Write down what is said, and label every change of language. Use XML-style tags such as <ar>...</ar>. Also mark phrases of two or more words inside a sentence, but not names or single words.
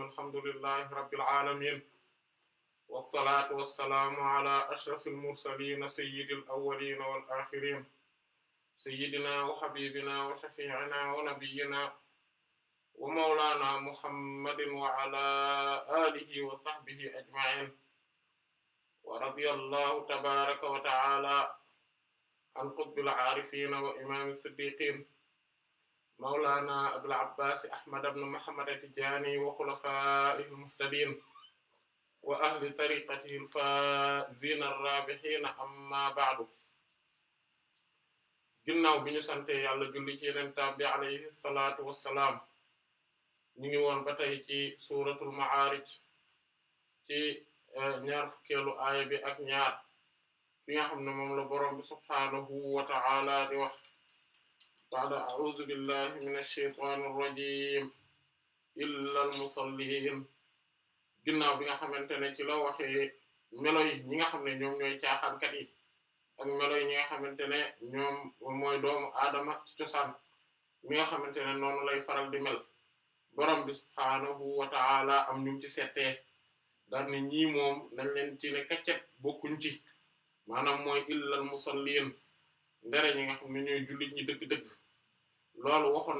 <ar>الحمد لله رب العالمين والصلاة والسلام على أشرف المرسلين سيد الأولين والآخرين سيدنا وحبيبنا وشفيعنا ونبينا ومولانا محمد وعلى آله وصحبه أجمعين. ورضي الله تبارك وتعالى عن قطب العارفين وإمام الصديقين مولانا أبو العباس أحمد بن محمد التجاني وخلفائه المهتدين وأهل طريقته الفائزين الرابحين أما بعد.</ar> <wo>ginnaaw bi ñu sante yàlla julli ci yenentaan bi</wo> <ar>عليه الصلاة والسلام</ar> <wo>ñu ngi woon ba tey ci</wo> <ar>سورة المعارج</ar> <wo>ci ñaar fukkeelu aaya bi ak ñaar fi nga xam ne moom la boroom bi</wo> <ar>سبحانه وتعالى</ar> <wo>di wax</wo> <ar>بعد أعوذ بالله من الشيطان الرجيم إلا المصلين</ar> <wo>ginnaaw bi nga xamante ne ci la waxee melo yi ñi nga xam ne ñoom ñooy caaxaankat yi ak melo yi ñi nga xamante ne ñoom mooy doomu aadama ci cosaan mi nga xamante ne noonu lay faral di mel borom bi</wo> <ar>سبحانه وتعالى</ar> <wo>am ñu ci settee daal ne ñii moom nañ leen ci ne kaccet bokkuñ ci maanaam mooy</wo> <ar>إلا المصلين</ar> <wo>ndere ñi nga xam ne ñooy jullit ñi dëgg-dëgg loolu waxoon</wo>